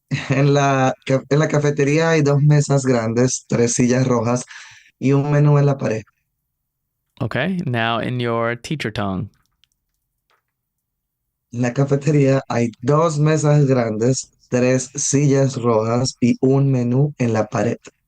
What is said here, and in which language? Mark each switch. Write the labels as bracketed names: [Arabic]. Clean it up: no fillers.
[Spanish] En la cafetería hay dos mesas grandes, tres sillas rojas y un menú en la pared. [English] Okay, now in your teacher tongue. [Spanish] En la cafetería hay dos mesas grandes, tres sillas rojas y un menú en la pared.